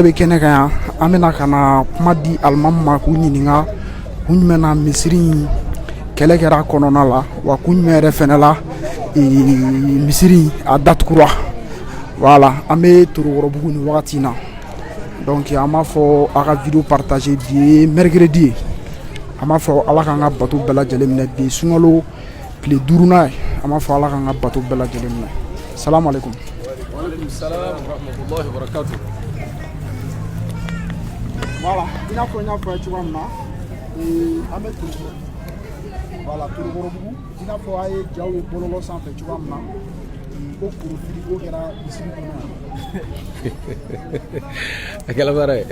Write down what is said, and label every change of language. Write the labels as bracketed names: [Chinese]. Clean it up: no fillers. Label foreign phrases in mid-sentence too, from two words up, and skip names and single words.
[Bambara] bɛ kɛnɛ kan yan an bɛna ka na kuma di alimamu ma k'u ɲininka kun jumɛn na misiri in kɛlɛ kɛra a kɔnɔna la wa kun jumɛn yɛrɛ fɛnɛ la misiri a datugura voilà an bɛ Torokɔrɔbugu ni wagati in na donc an b'a fɔ a ka [French] video partager [Bambara] bi ye mercredi ye an b'a fɔ ala k'an ka bato bɛɛ lajɛlen minɛ bi ye sunkalo tile 5nan ye an b'a fɔ ala k'an ka bato bɛɛ lajɛlen minɛ [Arabic] سلام عليكم. وعليكم السلام ورحمة الله وبركاته. [Bambara] Voilà i n'a fɔ n y'a fɔ ye cogoya min na an bɛ Torokɔrɔbugu voilà Torokɔrɔbugu i n'a fɔ a ye jaw ye bɔlɔlɔ sanfɛ cogoya min na ko korofili ko kɛra misiri kɔnɔ yan a kɛla baara ye